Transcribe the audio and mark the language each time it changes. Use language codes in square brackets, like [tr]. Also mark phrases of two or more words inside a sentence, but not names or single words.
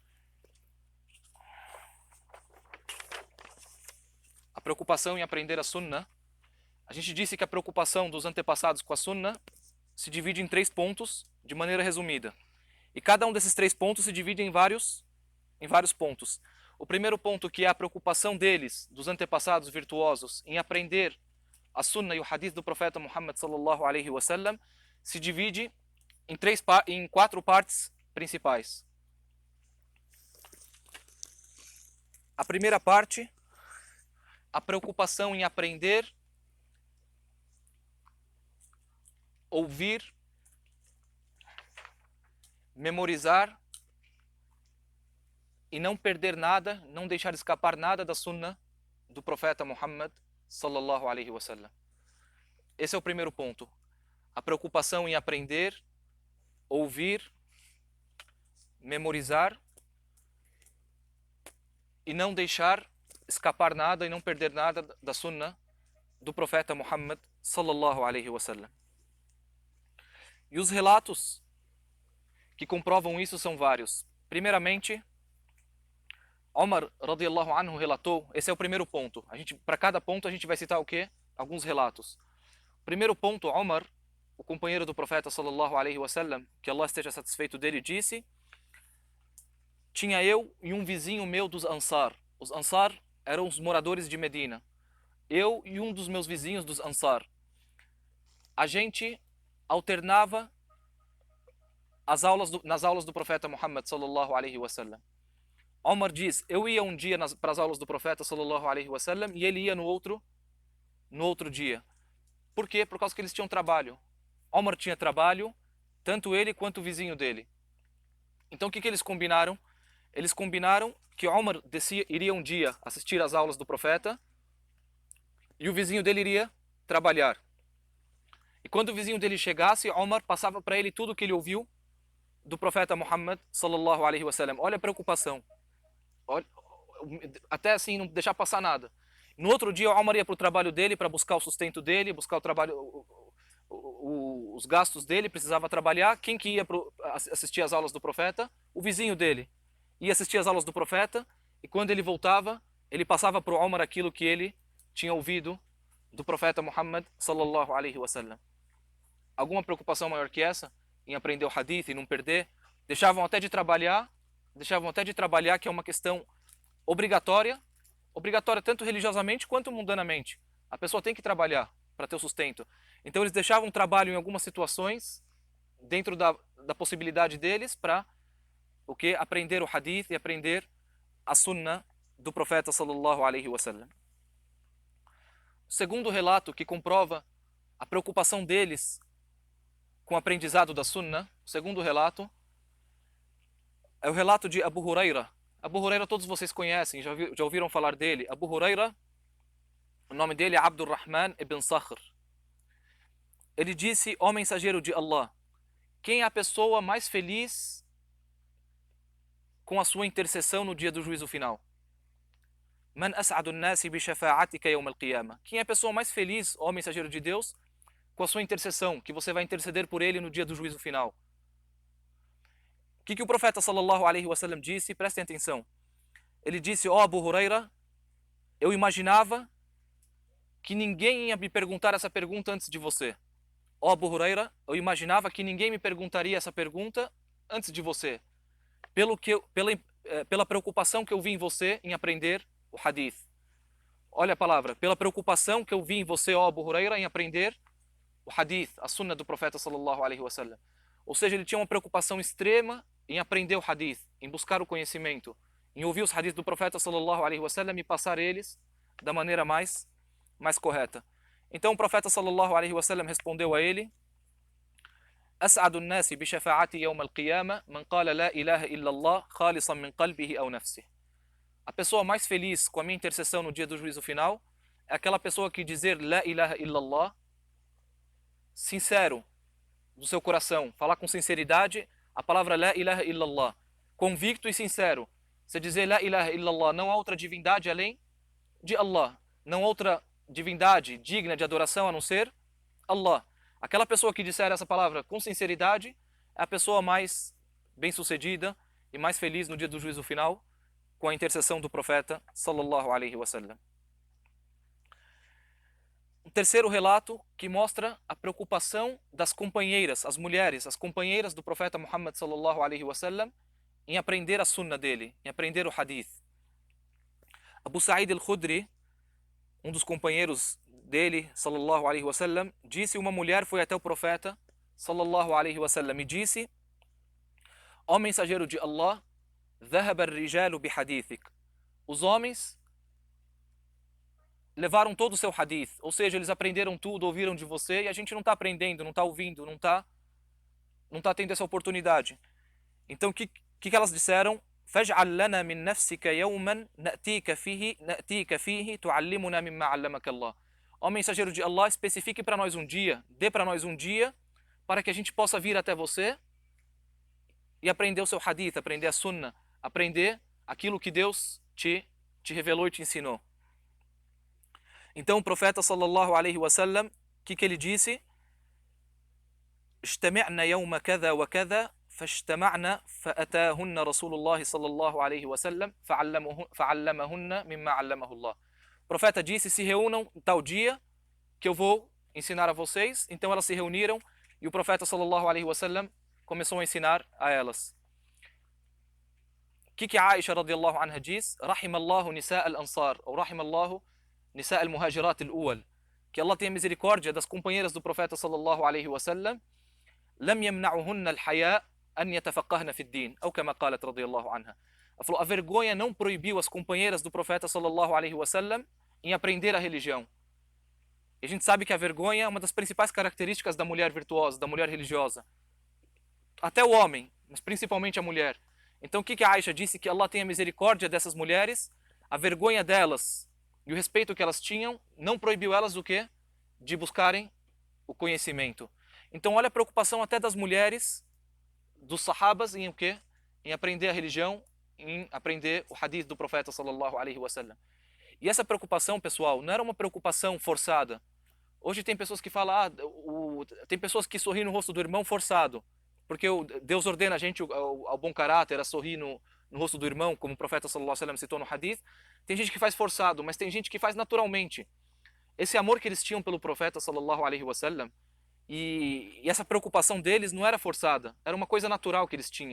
[pt] A preocupação em aprender a sunna, a gente disse que a preocupação dos antepassados com a sunna se divide em 3 pontos, de maneira resumida. E cada um desses 3 pontos se divide em vários pontos. O primeiro ponto, que é a preocupação deles, dos antepassados virtuosos, em aprender a sunna e o hadith do profeta Muhammad [ar] صلى الله عليه وسلم, [pt] se divide em 4 partes principais. A primeira parte, a preocupação em aprender, ouvir, memorizar e não perder nada, não deixar escapar nada da sunna do profeta Muhammad [ar] صلى الله عليه وسلم. [pt] Esse é o primeiro ponto. A preocupação em aprender, ouvir, memorizar e não deixar escapar nada e não perder nada da sunna do profeta Muhammad [ar] صلى الله عليه وسلم. [pt] E os relatos que comprovam isso são vários. Primeiramente, Omar [ar] رضي الله عنه [pt] relatou, esse é o primeiro ponto. Para cada ponto a gente vai citar o quê? Alguns relatos. Primeiro ponto, Omar, o companheiro do profeta [ar] صلى الله عليه وسلم, [pt] que Allah esteja satisfeito dele, disse: tinha eu e um vizinho meu dos Ansar. Os Ansar eram os moradores de Medina. Eu e um dos meus vizinhos dos Ansar. A gente alternava nas aulas do profeta Muhammad [ar] صلى الله عليه وسلم. [pt] Omar diz, eu ia um dia para as aulas do profeta [ar] صلى الله عليه وسلم [pt] e ele ia no outro dia. Por quê? Por causa que eles tinham trabalho. Omar tinha trabalho, tanto ele quanto o vizinho dele. Então o que eles combinaram? Eles combinaram que Omar iria um dia assistir às aulas do profeta e o vizinho dele iria trabalhar. E quando o vizinho dele chegasse, Omar passava para ele tudo o que ele ouviu do profeta Muhammad [ar] صلى الله عليه وسلم. [pt] Olha a preocupação. Olha, até assim não deixar passar nada. No outro dia, Omar ia para o trabalho dele para buscar o sustento dele, buscar o trabalho, os gastos dele, precisava trabalhar. Quem que ia assistir às aulas do profeta? O vizinho dele. Ia assistir às aulas do profeta e quando ele voltava, ele passava para o Omar aquilo que ele tinha ouvido do profeta Muhammad [ar] صلى الله عليه وسلم. [pt] Alguma preocupação maior que essa em aprender o hadith e não perder? Deixavam até de trabalhar, que é uma questão obrigatória tanto religiosamente quanto mundanamente. A pessoa tem que trabalhar para ter o sustento. Então eles deixavam trabalho em algumas situações dentro da possibilidade deles para o que? Aprender o hadith e aprender a sunnah do profeta [ar] صلى الله عليه وسلم. [pt] O segundo relato que comprova a preocupação deles com o aprendizado da sunnah, o segundo relato é o relato de Abu Huraira. Abu Huraira todos vocês conhecem, já ouviram falar dele. Abu Huraira, o nome dele é Abdurrahman ibn Sakhr. Ele disse, ó mensageiro de Allah, quem é a pessoa mais feliz com a sua intercessão no dia do juízo final? [ar] من أسعد الناس بشفاعتك يوم القيامة. [pt] Quem é a pessoa mais feliz, ó mensageiro de Deus, com a sua intercessão, que você vai interceder por ele no dia do juízo final? O que o profeta [ar] صلى الله عليه وسلم [pt] disse? Prestem atenção. Ele disse, ó Abu Huraira, eu imaginava que ninguém ia me perguntar essa pergunta antes de você. Ó Abu Huraira, eu imaginava que ninguém me perguntaria essa pergunta antes de você. Pela preocupação que eu vi em você em aprender o hadith. Olha a palavra, pela preocupação que eu vi em você, ó Abu Huraira, em aprender o hadith, a sunnah do profeta [ar] صلى الله عليه وسلم. [pt] Ou seja, ele tinha uma preocupação extrema em aprender o hadith, em buscar o conhecimento, em ouvir os hadiths do profeta [ar] صلى الله عليه وسلم [pt] e passar eles da maneira mais correta. Então o profeta [ar] صلى الله عليه وسلم [pt] respondeu a ele: [ar] أسعد الناس بشفاعتي يوم القيامة من قال لا إله إلا الله خالصا من قلبه أو نفسه. [pt] A pessoa mais feliz com a minha intercessão no dia do juízo final é aquela pessoa que dizer [ar] لا إله إلا الله [pt] sincero do seu coração, falar com sinceridade a palavra [ar] لا إله إلا الله, [pt] convicto e sincero. Você dizer [ar] لا إله إلا الله, [pt] não há outra divindade além de Allah, não há outra divindade digna de adoração a não ser Allah. Aquela pessoa que disser essa palavra com sinceridade é a pessoa mais bem-sucedida e mais feliz no dia do juízo final com a intercessão do profeta [ar] صلى الله عليه وسلم. [pt] Um terceiro relato que mostra a preocupação das companheiras, as mulheres, as companheiras do profeta Muhammad [ar] صلى الله عليه وسلم [pt] em aprender a sunnah dele, em aprender o hadith. Abu Sa'id al-Khudri, um dos companheiros dele, [ar] صلى الله عليه وسلم, [pt] disse: uma mulher foi até o profeta [ar] صلى الله عليه وسلم [pt] e disse: ó mensageiro de Allah, [ar] ذهب الرجال بحديثك. [pt] Os homens levaram todo o seu hadith, ou seja, eles aprenderam tudo, ouviram de você, e a gente não está aprendendo, não está ouvindo, não está tendo essa oportunidade. Então o que elas disseram? [ar] فَاجْعَلْ لَنَا مِنْ نَفْسِكَ يَوْمًا نَأْتِيكَ فِيهِ تُعَلِّمُنَا مِمَّا عَلَّمَكَ اللَّهُ. [pt] Ó mensageiro de Allah, especifique para nós um dia, dê para nós um dia, para que a gente possa vir até você e aprender o seu hadith, aprender a sunnah, aprender aquilo que Deus te revelou e te ensinou. Então o profeta [ar] صلى الله عليه وسلم, [pt] o que ele disse? [ar] اجتمعنا يوم كذا وكذا فاجتمعنا فأتاهن رسول الله صلى الله عليه وسلم فعلمهن مما علمه الله. [pt] O profeta disse: se reúnam tal dia que eu vou ensinar a vocês. Então elas se reuniram e o profeta [ar] صلى الله عليه وسلم [pt] começou a ensinar a elas. O que Aisha [ar] رضي الله عنها [pt] diz? [ar] رحم الله نساء الأنصار, ou رحم الله نساء المهاجرات الأول, [pt] que Allah tenha misericórdia das companheiras do profeta [ar] صلى الله عليه وسلم. لم يمنعهن الحياء أن يتفقهن في الدين أو كما قالت رضي الله عنها. [pt] Ela falou, a vergonha não proibiu as companheiras do profeta [ar] صلى الله عليه وسلم [pt] em aprender a religião. E a gente sabe que a vergonha é uma das principais características da mulher virtuosa, da mulher religiosa. Até o homem, mas principalmente a mulher. Então o que a Aisha disse? Que Allah tenha misericórdia dessas mulheres, a vergonha delas e o respeito que elas tinham não proibiu elas do quê? De buscarem o conhecimento. Então olha a preocupação até das mulheres, dos sahabas em o quê? Em aprender a religião, em aprender o hadith do profeta [ar] صلى الله عليه وسلم. [pt] E essa preocupação, pessoal, não era uma preocupação forçada. Hoje tem pessoas que falam, tem pessoas que sorriem no rosto do irmão forçado, porque Deus ordena a gente ao bom caráter, a sorrir no rosto do irmão, como o profeta [ar] صلى الله عليه وسلم [pt] citou no hadith. Tem gente que faz forçado, mas tem gente que faz naturalmente. Esse amor que eles tinham pelo profeta [ar] صلى الله عليه وسلم [pt] e essa preocupação deles não era forçada, era uma coisa natural que eles tinham.